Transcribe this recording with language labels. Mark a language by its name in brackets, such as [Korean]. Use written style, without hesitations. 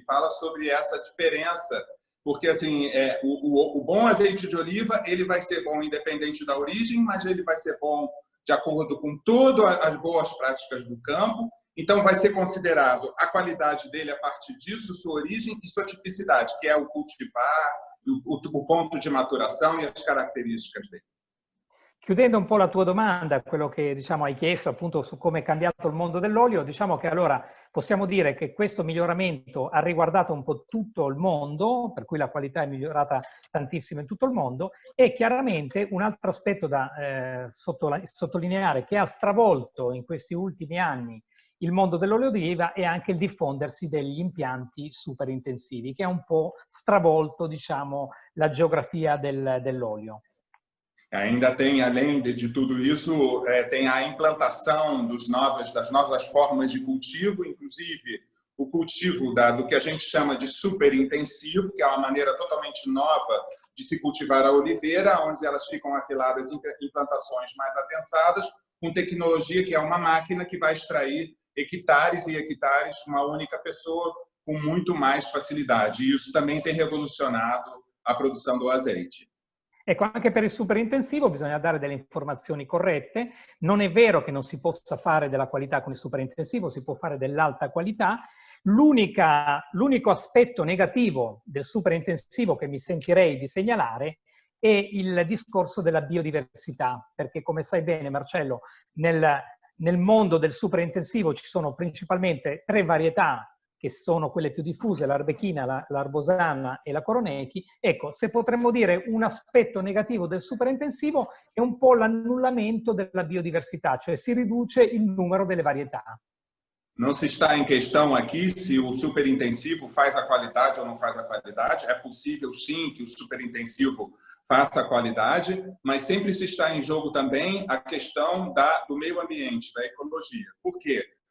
[Portuguese] Ele fala sobre essa diferença, porque assim, o bom azeite de oliva ele vai ser bom independente da origem, mas ele vai ser bom de acordo com todas as boas práticas do campo. Então, vai ser considerado a qualidade dele a partir disso, sua origem e sua tipicidade, que é o cultivar, o ponto [Italian] di maturazione e le caratteristiche [Portuguese] dele. [Italian] Chiudendo un po' la tua domanda, quello che diciamo hai chiesto appunto su come è cambiato il mondo dell'olio, diciamo che allora possiamo dire che questo miglioramento ha riguardato un po' tutto il mondo, per cui la qualità è migliorata tantissimo in tutto il mondo, e chiaramente un altro aspetto da sottolineare che ha stravolto in questi ultimi anni il mondo dell'olio d'oliva è anche il diffondersi degli impianti super intensivi, che ha un po' stravolto, diciamo, la geografia dell'olio. [Portuguese] Ainda tem, além de tudo isso, tem a implantação das novas formas de cultivo, inclusive o cultivo do que a gente chama de super intensivo, que é uma maneira totalmente nova de se cultivar a oliveira, onde elas ficam afiladas em plantações mais adensadas, com tecnologia que é uma máquina que vai extrair hectares e hectares de uma única pessoa com muito mais facilidade. E isso também tem revolucionado a produção do azeite. [Italian] Ecco, anche per il superintensivo bisogna dare delle informazioni corrette. Non è vero che non si possa fare della qualità con il superintensivo, si può fare dell'alta qualità. L'unico aspetto negativo del superintensivo che mi sentirei di segnalare è il discorso della biodiversità, perché come sai bene Marcello, nel mondo del superintensivo ci sono principalmente 3 varietà che sono quelle più diffuse, l'Arbechina, l'Arbosana e la Coronechi. Ecco, se potremmo dire un aspetto negativo del superintensivo è un po' l'annullamento della biodiversità, cioè si riduce il numero delle varietà. [Portuguese] Não se está em questão aqui se o superintensivo faz a qualidade ou não faz a qualidade. É possível, sim, que o superintensivo faça a qualidade, mas sempre se está em jogo também a questão do meio ambiente, da ecologia. Por quê?